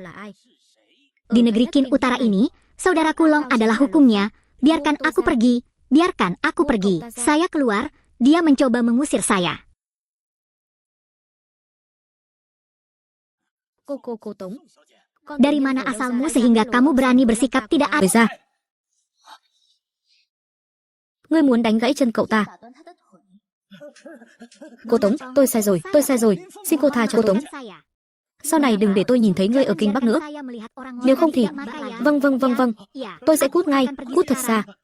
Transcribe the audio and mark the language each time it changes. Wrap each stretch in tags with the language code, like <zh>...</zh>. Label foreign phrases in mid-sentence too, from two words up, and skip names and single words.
<id>Di negeri Qin Utara ini, saudaraku Long adalah hukumnya. Biarkan aku pergi. Biarkan aku pergi. Saya keluar, dia mencoba mengusir saya. Dari mana asalmu sehingga kamu berani bersikap tidak adil?</id> <vi>Ngươi muốn đánh gãy chân cậu ta. Cô Tống, tôi sai rồi, xin cô tha cho tôi. Sau này đừng để tôi nhìn thấy ngươi ở Kinh Bắc nữa. Nếu không thì... Vâng, tôi sẽ cút ngay, cút thật xa.</vi>